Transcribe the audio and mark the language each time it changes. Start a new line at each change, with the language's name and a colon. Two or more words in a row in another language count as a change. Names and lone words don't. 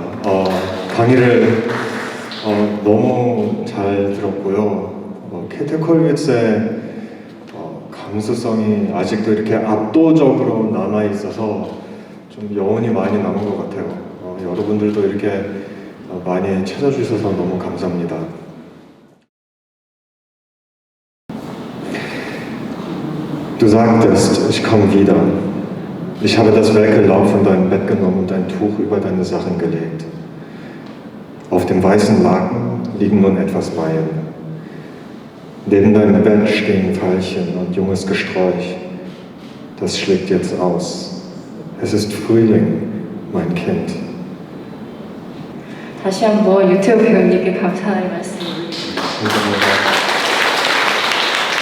Korean: 강의를 너무 잘 들었고요. 캐티 컬비츠의 감수성이 아직도 이렇게 압도적으로 남아있어서 좀 여운이 많이 남은 것 같아요. 여러분들도 이렇게 많이 찾아주셔서 너무 감사합니다.
German: Du sagtest, ich komme wieder. Ich habe das welke Laub von deinem Bett genommen und ein Tuch über deine Sachen gelegt. Auf dem weißen Laken liegen nun etwas Maien. Neben deinem Bett stehen Veilchen und junges Gesträuch. Das schlägt jetzt aus. Es ist Frühling, mein Kind.
Korean: 다시 한번 유태우 배우님께 감사의 말씀. 감사합니다.